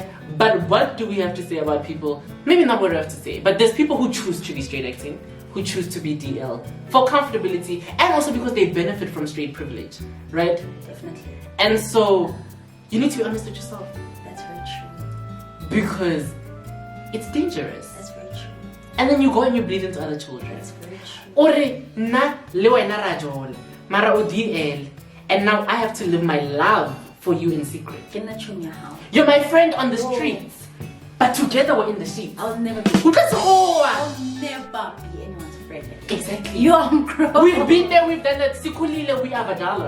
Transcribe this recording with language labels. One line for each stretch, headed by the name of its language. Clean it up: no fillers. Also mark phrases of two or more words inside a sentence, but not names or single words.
English: But what do we have to say about people? Maybe not what we have to say, but there's people who choose to be straight acting, who choose to be DL for comfortability and also because they benefit from straight privilege, right? Definitely. And so you need to be honest with yourself That's very true. because it's dangerous. That's very true. And then you go and you bleed into other children. That's very true.
Southern Sotho: Ore na le wena ra jole, mara o DL,
English: and now I have to live my love for you in secret. You're my friend on the streets, but together we're in the sheets. I'll never be. I'll Never be anyone's friend. Exactly. You're grown. We've been there, we've done that. Sikulile, we have a dollar.